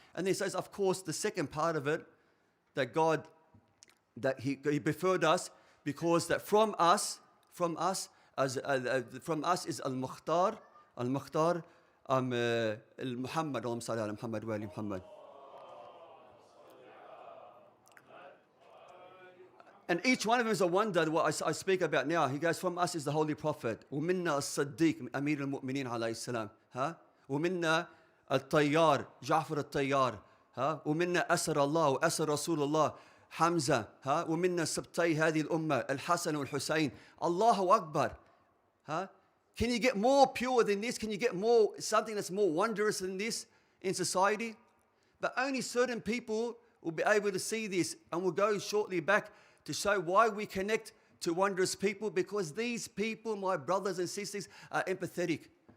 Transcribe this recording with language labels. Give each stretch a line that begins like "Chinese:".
English: And he says, of course, the second part of it, that God, that He preferred us because that from us is al-Mukhtar, al-Mukhtar, al-Muhammad,
Arabic: Allahumma salli ala Muhammad wa ali Muhammad.
English: And each one of them is a wonder, what I speak about now. He goes, from us is the Holy Prophet.
Arabic: وَمِنَّا الصَّدِّيق, Amir al-Mu'mineen alayhi salam. وَمِنَّا الطيار, جعفر الطيار. وَمِنَّا أسر الله وأسر رسول الله, Hamza. وَمِنَّا سبتي هذه الأمة, الحسن والحسين. Allahu Akbar.
English: Can you get more pure than this? Can you get something that's more wondrous than this in society? But only certain people will be able to see this. And we'll go shortly back to show why we connect to wondrous people, because these people, my brothers and sisters, are empathetic.